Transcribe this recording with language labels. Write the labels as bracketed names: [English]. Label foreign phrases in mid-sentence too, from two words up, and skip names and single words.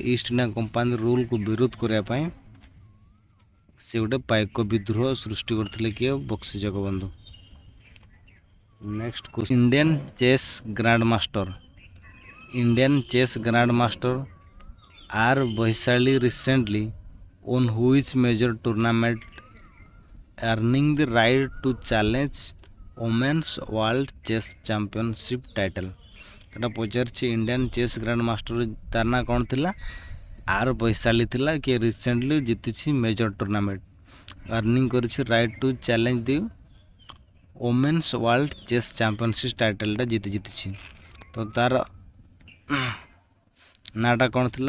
[Odia] ଇଷ୍ଟ ଇଣ୍ଡିଆ କମ୍ପାନୀ ରୁଲ୍କୁ ବିରୋଧ କରିବା ପାଇଁ ସେ ଗୋଟେ ପାଇକ ବିଦ୍ରୋହ ସୃଷ୍ଟି କରିଥିଲେ। [English] କିଏ? ବକ୍ସି ଜଗବନ୍ଧୁ। next question, Indian chess grand master R Vaishali recently won which major tournament earning the right to challenge women's world chess championship title। [Odia] ଏଟା ପଚାରିଛି [English] Indian chess grand master, [Odia] ତାର ନାଁ କ'ଣ ଥିଲା? ଆର୍ ବୈଶାଳୀ ଥିଲା। [English] କିଏ ରିସେଣ୍ଟଲି ଜିତିଛି major tournament, earning କରିଛି right to challenge the women's world chess championship title ଜିତିଛି। [Odia] ତ ତାର ନାଁଟା କ'ଣ ଥିଲା?